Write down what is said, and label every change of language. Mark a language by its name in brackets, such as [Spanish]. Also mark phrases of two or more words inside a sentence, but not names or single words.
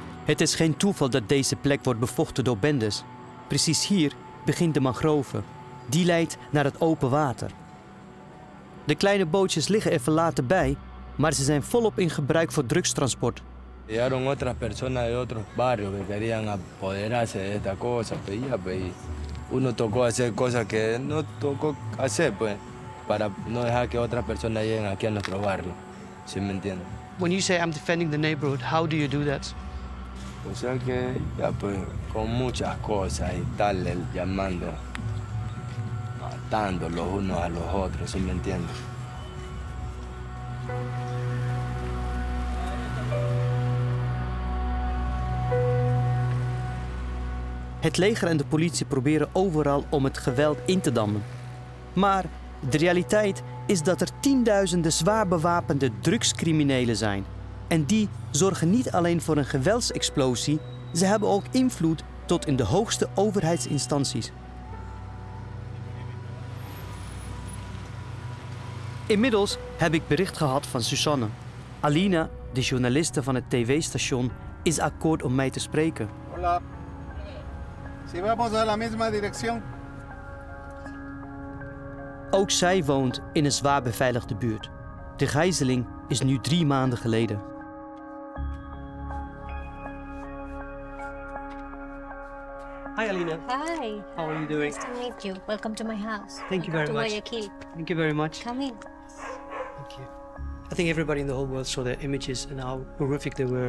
[Dutch] Het is geen toeval dat deze plek wordt bevochten door bendes. Precies hier begint de mangrove. Die leidt naar het open water. De kleine bootjes liggen er verlaten bij, maar ze zijn volop in gebruik voor drugstransport. [Spanish] Llegaron otras personas de otros barrios que querían apoderarse de esta cosa, y uno tocó hacer cosas que no tocó hacer, pues, para no dejar que otras personas lleguen aquí a nuestro barrio, ¿sí me entienden? [English] When you say I'm defending the neighborhood, how do you do that? [Spanish] O sea que, ya pues, con muchas cosas y tal, llamando, matando los unos a los otros, ¿sí me entienden? [Dutch] Het leger en de politie proberen overal om het geweld in te dammen. Maar de realiteit is dat er tienduizenden zwaar bewapende drugscriminelen zijn. En die zorgen niet alleen voor een geweldsexplosie, ze hebben ook invloed tot in de hoogste overheidsinstanties. Inmiddels heb ik bericht gehad van Susanne. Alina, de journaliste van het tv-station, is akkoord om mij te spreken. [Spanish] Hola. Si vamos a la misma dirección. [Dutch] Ook zij woont in een zwaar beveiligde buurt. De gijzeling is nu 3 maanden geleden. [English] Hi, Alina. Hi. How are you doing? Nice to meet you. Welcome to my house. Thank you very to much. Guayaquil. Thank you very much. Come in. Thank you. I think everybody in the whole world saw the images and how horrific they were.